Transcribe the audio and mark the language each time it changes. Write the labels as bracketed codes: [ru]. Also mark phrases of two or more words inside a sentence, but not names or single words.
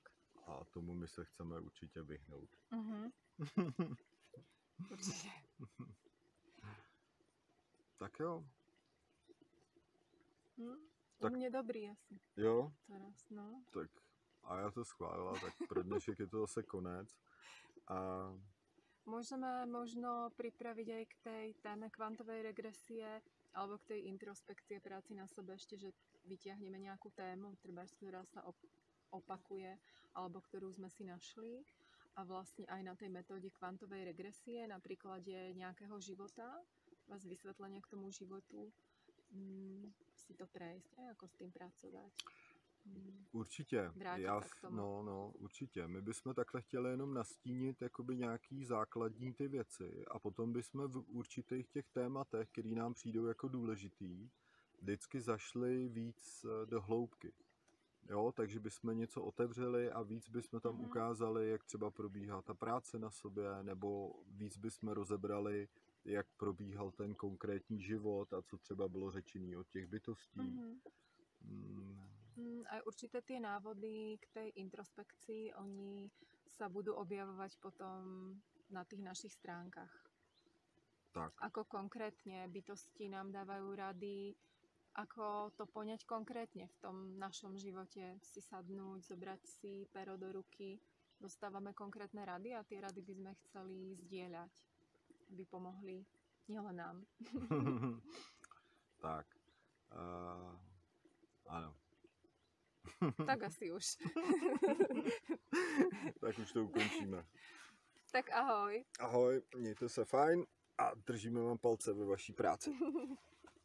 [cs] A tomu my se chceme určitě vyhnout. Určitě. Tak jo. Tak... U mě dobrý asi. Jo? [sk] Teraz, no. [cs] Tak a já to schválila, tak pro dnešek je to zase konec. A... [sk] Môžeme možno pripraviť aj k tej téme kvantovej regresie alebo k tej introspekcie práci na sebe ešte, že vyťahneme nejakú tému, ktorá sa opakuje alebo ktorú sme si našli a vlastne aj na tej metóde kvantovej regresie na príklade nejakého života, vás vysvetlenia k tomu životu, si to prejsť a ako s tým pracovať. [cs] Určitě. Určitě. My bychom takhle chtěli jenom nastínit jakoby nějaký základní ty věci a potom bychom v určitých těch tématech, které nám přijdou jako důležitý, vždycky zašli víc do hloubky. Jo, takže bychom něco otevřeli a víc bychom tam ukázali, jak třeba probíhá ta práce na sobě, nebo víc bychom rozebrali, jak probíhal ten konkrétní život a co třeba bylo řečený od těch bytostí. Mhm. Mm, [sk] Aj určité tie návody k tej introspekcii, oni sa budú objavovať potom na tých našich stránkach. tak, Ako konkrétne bytosti nám dávajú rady, ako to poňať konkrétne v tom našom živote, si sadnúť, zobrať si pero do ruky. Dostávame konkrétne rady a tie rady by sme chceli zdieľať, aby pomohli nielen nám. [cs] tak. Ano. Tak asi už. Tak už to ukončíme. Tak ahoj. Ahoj, mějte se fajn a držíme vám palce ve vaší práci.